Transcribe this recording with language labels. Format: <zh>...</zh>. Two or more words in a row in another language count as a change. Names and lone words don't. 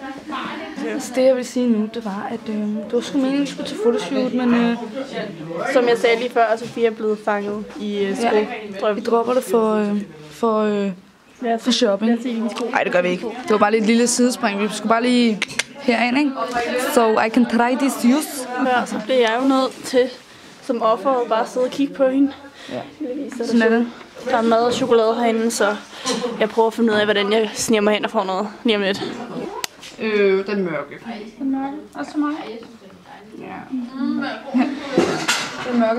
<da>Så det jeg vil sige nu, det var, at det var sgu meningen, at vi skulle til fotoshoot, men... Som jeg sagde lige før, er Sofia blevet fanget i sko. Ja, vi dropper det for shopping. Nej, det gør vi ikke. Det var bare lige et lille sidespring. Vi skulle bare lige herind, ikke?</da> <en>So I can try this juice.</en> <da>Ja, så blev jeg jo nødt til som offer og bare sidde og kigge på hende. Ja. Sådan er det. Der er mad og chokolade herinde, så jeg prøver at finde ud af, hvordan jeg sniger mig hen og får noget lige om lidt. Den mørke. Den mørke? Også mig? Ja. Den mørke.</da>